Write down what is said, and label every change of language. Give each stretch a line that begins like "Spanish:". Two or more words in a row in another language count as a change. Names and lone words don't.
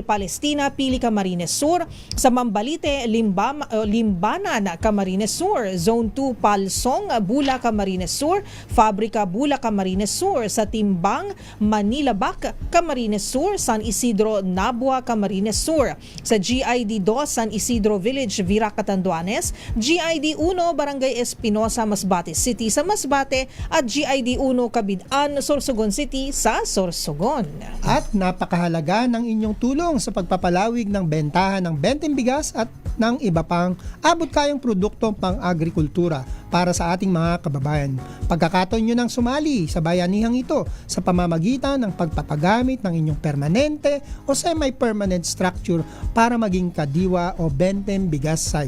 Filipino: Palestina, Pili, Camarines Sur, sa Mambalite, Limbanan, Camarines Sur, Zone 2, Palsong, Bula, Camarines Sur, Fabrika, Bula, Camarines Sur, sa Timbang, Manila Bac, Camarines Sur, San Isidro, Nabua, Camarines Sur, sa GID 2, San Isidro Village, Vira, Catanduanes, GID 1, Barangay Espinosa, Masbate City sa Masbate, at GID 1, Kabidaan, Sorsogon City sa Sorsogon. At napakahalaga ng inyong tulong sa pagpapalawig ng bentahan ng Benteng Bigas at ng iba pang abot-kayang produktong pang-agrikultura para sa ating mga kababayan. Pagkakataon nyo ng sumali sa bayanihang ito sa pamamagitan ng pagpapagamit ng inyong permanente o
English: semi-permanent structure
Filipino: para maging kadiwa o Benteng Bigas site.